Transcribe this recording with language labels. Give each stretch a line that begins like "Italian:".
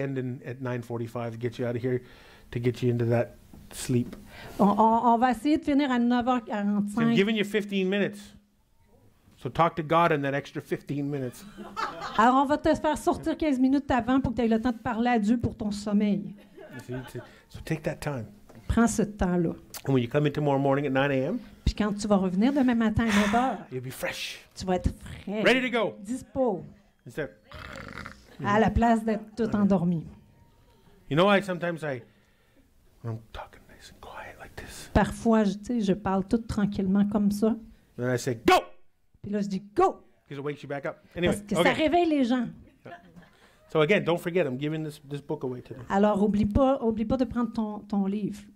English: end at 9:45 to get you out of here, to get you into that sleep.
French: On va essayer de finir à
English: I'm
French: 9h45.
English: giving you 15 minutes. So talk to God in that extra 15 minutes.
French: Alors, on va te faire sortir 15 minutes avant pour que tu aies le temps de parler à Dieu pour ton sommeil.
English: So take that time.
French: Prends ce temps-là.
English: And when you come in tomorrow morning at 9 a.m.,
French: Puis quand tu vas revenir demain matin à 9h,
English: you'll be fresh,
French: tu vas être frais,
English: ready to go.
French: dispo,
English: Instead,
French: à la place d'être tout endormi.
English: you know, sometimes when I'm talking nice and quiet like this,
French: Parfois, je parle tout tranquillement comme ça. and I say, go! Puis là, je dis « go »
English: Because it wakes you back up. Anyway,
French: parce que ça okay. réveille les gens.
English: So again, don't forget, I'm giving this book away today.
French: Alors, oublie pas de prendre ton livre